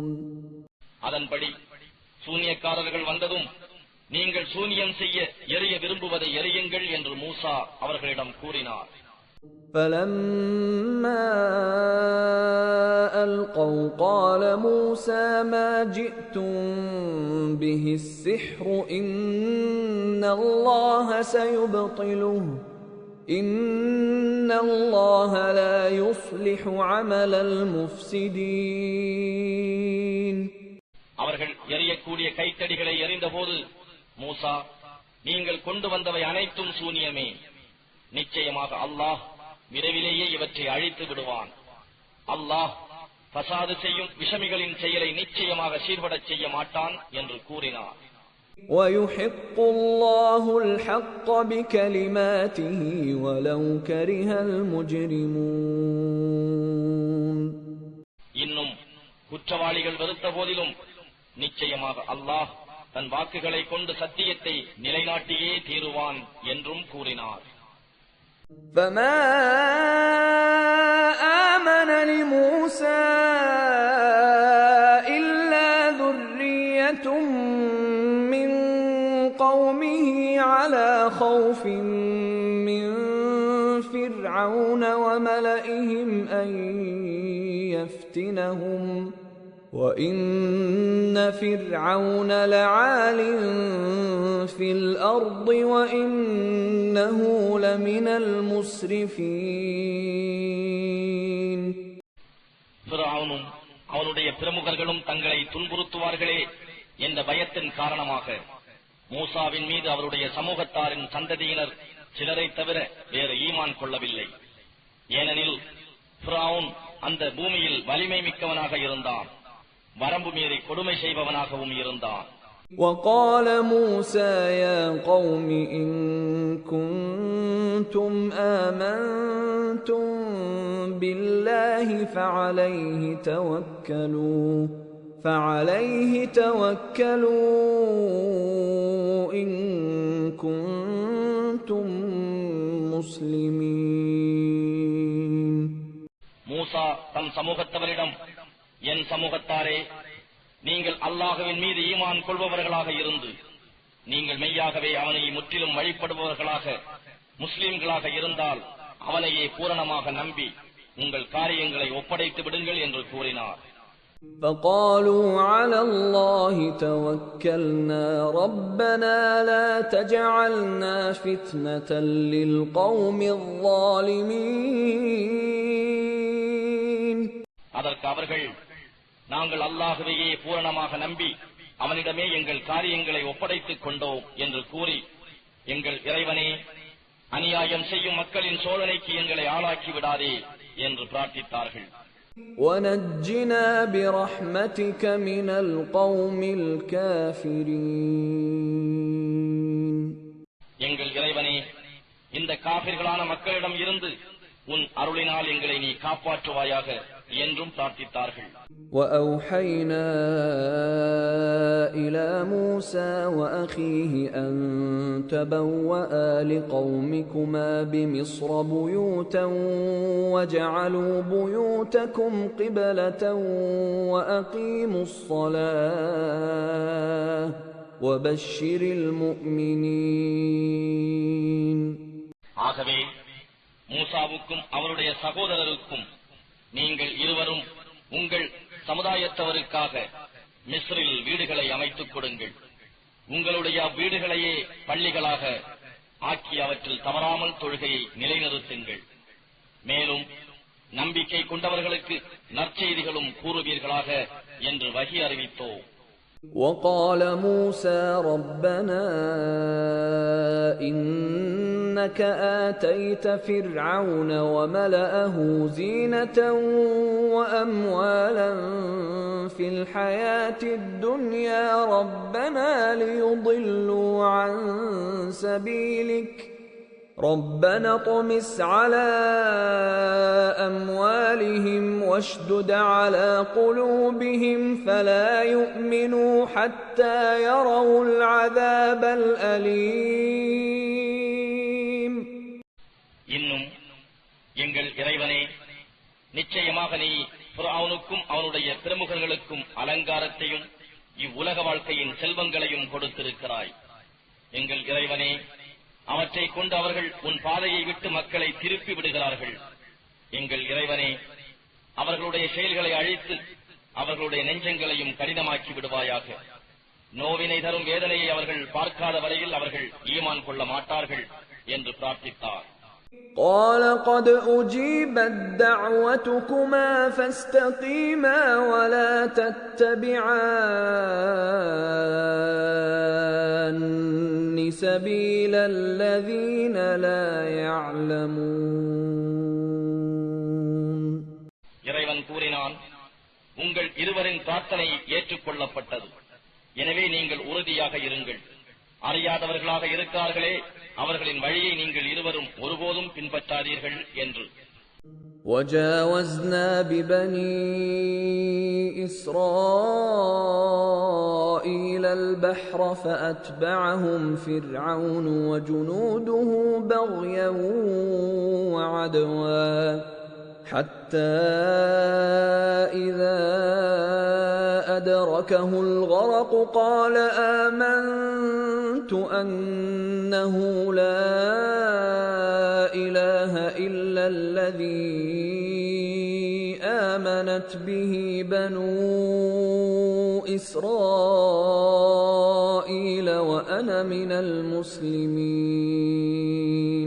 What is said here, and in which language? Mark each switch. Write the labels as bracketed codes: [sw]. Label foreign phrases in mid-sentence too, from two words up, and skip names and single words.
[ta] அதன்படி சூனியக்காரர்கள் வந்ததும், நீங்கள் சூனியம் செய்ய எறிய விரும்புவதை எறியுங்கள் என்று மூசா அவர்களிடம் கூறினார். [ar] فَلَمَّا أَلْقَوْا قَالَ مُوسَىٰ مَا جِئْتُم بِهِ السِّحْرُ إِنَّ اللَّهَ سَيُبْطِلُهُ إِنَّ اللَّهَ لَا يُصْلِحُ عَمَلَ الْمُفْسِدِينَ. [ta] அவர்கள் எறியக்கூடிய கைத்தடிகளை எறிந்தபோது மூசா, நீங்கள் கொண்டு வந்தவை அனைத்தும் சூனியமே. நிச்சயமாக அல்லாஹ் விரைவிலேயே இவற்றை அழித்து விடுவான். அல்லாஹ் பசாது செய்யும் விஷமிகளின் செயலை நிச்சயமாக சீர்படச் செய்ய மாட்டான் என்று கூறினார். [ar] وَيُحِقُّ اللَّهُ الْحَقَّ بِكَلِمَاتِهِ وَلَوْ كَرِهَ الْمُجْرِمُونَ. [ta] இன்னும் குற்றவாளிகள் வெறுத்த போதிலும் நிச்சயமாக அல்லாஹ் தன் வாக்குகளை கொண்டு சத்தியத்தை நிலைநாட்டியே தீருவான் என்றும் கூறினார். [ar] فَمَا آمَنَ لِمُوسَىٰ إِلَّا ذُرِّيَّةٌ مِّن قَوْمِهِ عَلَىٰ خَوْفٍ مِّن فِرْعَوْنَ وَمَلَئِهِمْ أَن يَفْتِنَهُمْ وَإِنَّ فِرْعَوْنَ لَعَالٍ فِي الْأَرْضِ وَإِنَّهُ لَمِنَ الْمُسْرِفِينَ. [ta] ஃபிரௌனும் அவனுடைய பிரமுகர்களும் தங்களை துன்புறுத்துவார்களே என்ற பயத்தின் காரணமாக மூசாவின் மீது அவருடைய சமூகத்தாரின் சந்ததியினர் சிலரை தவிர வேறு ஈமான் கொள்ளவில்லை. ஏனெனில் ஃபிரௌன் அந்த பூமியில் வலிமை மிக்கவனாக இருந்தான், வரம்பு மீறி கொடுமை செய்பவனாகவும் இருந்தான். [ar] وَقَالَ مُوسَىٰ يَا قَوْمِ إِن كُنتُمْ آمَنتُم بِاللَّهِ فَعَلَيْهِ تَوَكَّلُوا إِن كُنتُم مُّسْلِمِينَ. [ta] மூசா தம் சமூகத்தவரிடம், என் சமூகத்தாரே, நீங்கள் அல்லாஹ்வின் மீது ஈமான் கொள்பவர்களாக இருந்து நீங்கள் மெய்யாகவே அவனை முற்றிலும் வழிபடுபவர்களாக முஸ்லிம்களாக இருந்தால் அவனையே பூரணமாக நம்பி உங்கள் காரியங்களை ஒப்படைத்து விடுங்கள் என்று கூறினார். [ar] فَقَالُوا عَلَى اللَّهِ تَوَكَّلْنَا رَبَّنَا لَا تَجْعَلْنَا فِتْنَةً لِلْقَوْمِ الظَّالِمِينَ. [ta] அதற்கு அவர்கள், நாங்கள் அல்லாஹ்வையே பூரணமாக நம்பி அவனிடமே எங்கள் காரியங்களை ஒப்படைத்துக் கொண்டோம் என்று கூறி, எங்கள் இறைவனே, அநியாயம் செய்யும் மக்களின் சோதனைக்கு எங்களை ஆளாக்கி விடாதே என்று பிரார்த்தித்தார்கள். [ar] وَنَجِّنَا بِرَحْمَتِكَ مِنَ الْقَوْمِ الْكَافِرِينَ. [ta] எங்கள் இறைவனே, இந்த காபிர்களான மக்களிடம் இருந்து உன் அருளினால் எங்களை நீ காப்பாற்றுவாயாக என்றும் பிரார்த்தித்தார்கள். [ar] وَأَوْحَيْنَا إِلَى مُوسَىٰ وَأَخِيهِ أَن تَبَوَّآ لِقَوْمِكُمَا بِمِصْرَ بُيُوتًا وَاجْعَلُوا بُيُوتَكُمْ قِبْلَةً وَأَقِيمُوا الصَّلَاةَ وَبَشِّرِ الْمُؤْمِنِينَ. [ta] ஆகவே மூசாவுக்கும் அவருடைய சகோதரருக்கும் நீங்கள் இருவரும் உங்கள் சமுதாயத்தவருக்காக மிஸ்ரில் வீடுகளை அமைத்துக் கொடுங்கள். உங்களுடைய வீடுகளையே பள்ளிகளாக ஆக்கி அவற்றில் தவறாமல் தொழுகையை நிலைநிறுத்துங்கள். மேலும் நம்பிக்கை கொண்டவர்களுக்கு நற்செய்திகளும் கூறுவீர்களாக என்று வஹி அறிவித்தோம். [ar] وَقَالَ مُوسَىٰ رَبَّنَا إِنَّكَ آتَيْتَ فِرْعَوْنَ وَمَلَأَهُ زِينَةً وَأَمْوَالًا فِي الْحَيَاةِ الدُّنْيَا رَبَّنَا لِيُضِلُّوا عَن سَبِيلِكَ ربنا اطمس على أموالهم واشدد على قلوبهم فلا يؤمنوا حتى يروا العذاب الأليم. [ta] இன்னும் எங்கள் இறைவனே, நிச்சயமாக நீ ஃபிரௌனுக்கும் அவனுடைய பிரமுகர்களுக்கும் அலங்காரத்தையும் இவ்வுலக வாழ்க்கையின் செல்வங்களையும் கொடுத்திருக்கிறாய். எங்கள் இறைவனே, அவற்றை கொண்டு அவர்கள் உன் பாதையை விட்டு மக்களை திருப்பி விடுகிறார்கள். எங்கள் இறைவனே, அவர்களுடைய செயல்களை அழித்து அவர்களுடைய நெஞ்சங்களையும் கடினமாக்கி விடுவாயாக. நோவினை தரும் வேதனையை அவர்கள் பார்க்காத வரையில் அவர்கள் ஈமான் கொள்ள மாட்டார்கள் என்று பிரார்த்தித்தார். [ar] قال قد أجيبت دعوتكما فاستقيما ولا تتبعان سبيل الذين لا يعلمون. [ta] இறைவன் கூறினான், உங்கள் இருவரின் பிரார்த்தனை ஏற்றுக்கொள்ளப்பட்டது. எனவே நீங்கள் உறுதியாக இருங்கள். அறியாதவர்களாக இருக்கிறார்களே, அவர்களின் வழியை நீங்கள் இருவரும் ஒருபோதும் பின்பற்றாதீர்கள் என்று. [ar] وجاوزنا ببني إسرائيل البحر فأتبعهم فرعون وجنوده بغيا وعدوا حتى إذا أدركه الغرق قال آمنت أنه لا إله إلا الذي آمنت به بنو إسرائيل وأنا من المسلمين.